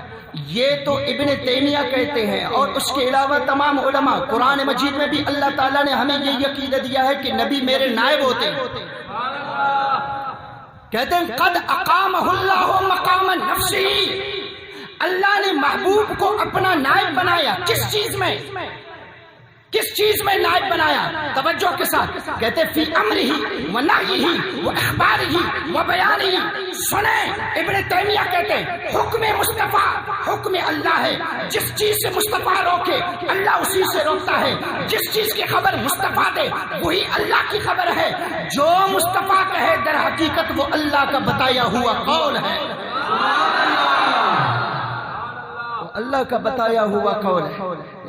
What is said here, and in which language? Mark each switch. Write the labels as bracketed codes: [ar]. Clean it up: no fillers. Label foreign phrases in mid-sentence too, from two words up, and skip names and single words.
[ur] یہ تو ابن تیمیہ کہتے ہیں، اور اس کے علاوہ تمام علماء، قرآن مجید میں بھی اللہ تعالیٰ نے ہمیں یہ عقیدہ دیا ہے کہ نبی میرے نائب ہوتے ہیں۔ کہتے ہیں [ar] قد اقامہ اللہ مقام نفسی، [ur] اللہ نے محبوب کو اپنا نائب بنایا۔ کس چیز میں؟ کس چیز میں نائب بنایا؟ توجہ کے ساتھ کہتے [ar] فی امرہ و نہیہ و اخبارہ و بیانہ۔ [ur] سنیں، ابن تیمیہ کہتے ہیں حکم مصطفیٰ حکم اللہ ہے، جس چیز سے مصطفیٰ روکے اللہ اسی سے روکتا ہے، جس چیز کی خبر مصطفیٰ دے وہی اللہ کی خبر ہے، جو مصطفیٰ کہے در حقیقت وہ اللہ کا بتایا ہوا قول ہے، اللہ کا بتایا ہوا قول ہے۔